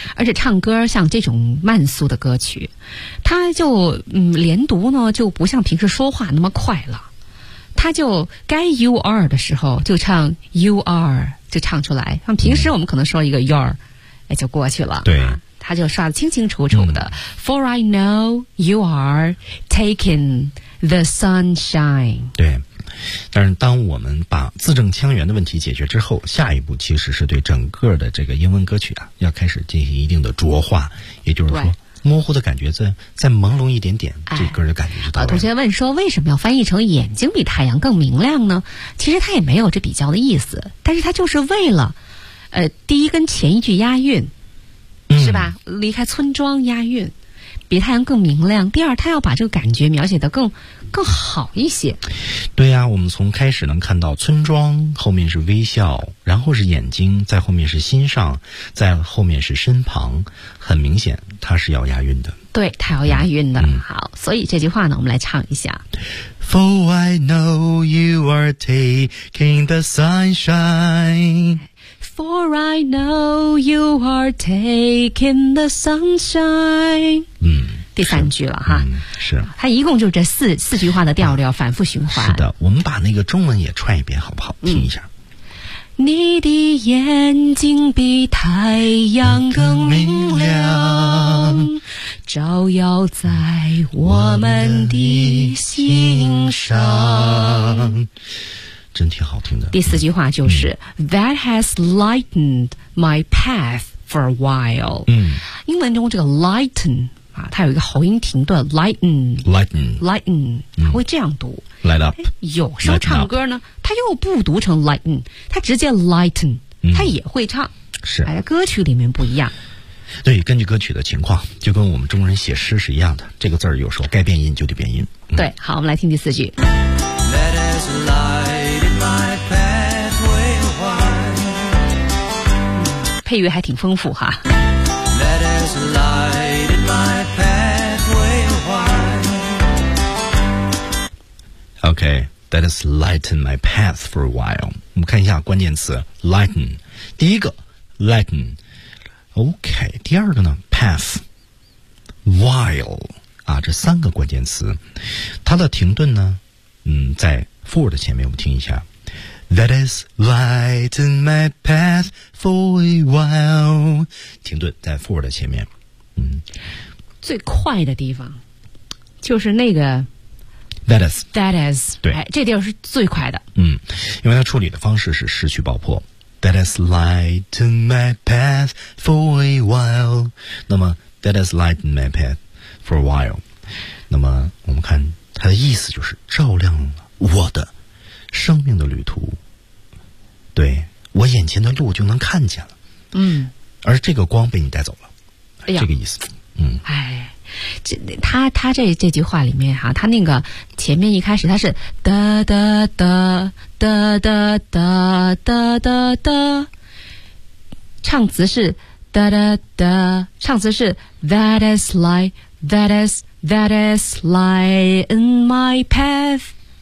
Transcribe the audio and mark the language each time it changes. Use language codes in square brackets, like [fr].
[zh] 而且唱歌像这种慢速的歌曲，它就连读呢就不像平时说话那么快了，它就该 you are 的时候就唱 you are 就唱出来，像平时我们可能说一个 your 也就过去了。对。他就刷得清清楚楚的、 [en] For I know you are taking the sunshine。 [zh] 对，但是当我们把字正腔圆的问题解决之后，下一步其实是对整个的这个英文歌曲啊，要开始进行一定的浊化，也就是说模糊的感觉再朦胧一点点，这歌的感觉就到了。同学问说，为什么要翻译成眼睛比太阳更明亮呢？其实他也没有这比较的意思，但是他就是为了第一跟前一句押韵是吧，离开村庄押韵，比太阳更明亮。第二，他要把这个感觉描写得更好一些。对呀、啊、我们从开始能看到村庄，后面是微笑，然后是眼睛，在后面是心上，在后面是身旁，很明显他是要押韵的。对，他要押韵的、好，所以这句话呢我们来唱一下。 [en] For I know you are taking the sunshine For I know you are taking the sunshine。 [zh] 嗯，第三句了哈、是它一共就是这四句话的调调反复循环。是的，我们把那个中文也串一遍好不好，听一下。你的眼睛比太阳更明亮，照耀在我们的心上。真挺好听的。第四句话就是、 [en] That has lightened my path for a while。 [zh] 英文中这个 lighten、它有一个喉音停顿， lighten [en] lighten [zh] lighten、它会这样读 [en] light up。 [zh] 有时候唱歌呢它又不读成 lighten， 它直接 lighten、它也会唱，是在歌曲里面不一样。对，根据歌曲的情况，就跟我们中国人写诗是一样的，这个字儿有时候该变音就得变音、对，好，我们来听第四句。 [en] That has lightened [zh] 配乐还挺丰富哈。 [en] OK, that has lightened my path for a while。 [zh] 我们看一下关键词 lighten。第一个 lighten。 OK, 第二个呢 path while 啊，这三个关键词它的停顿呢，在 for 的前面，我们听一下。 [en] That has lightened my path for a while。 [zh] 停顿在 for 的前面。最快的地方就是那个 [en] That has。 That has。 [zh] 对、这地方是最快的。因为它处理的方式是失去爆破。 [en] That has lightened my path for a while。那么 That has lightened my path for a while。 [zh] 那么我们看它的意思就是照亮了我的生命的旅途，对，我眼前的路就能看见了。而这个光被你带走了。这个意思。这句话里面哈、他那个前面一开始他是哒哒哒哒哒哒哒哒哒，唱词是哒哒哒，唱词是 [en] That is light, that is, that is light in my path。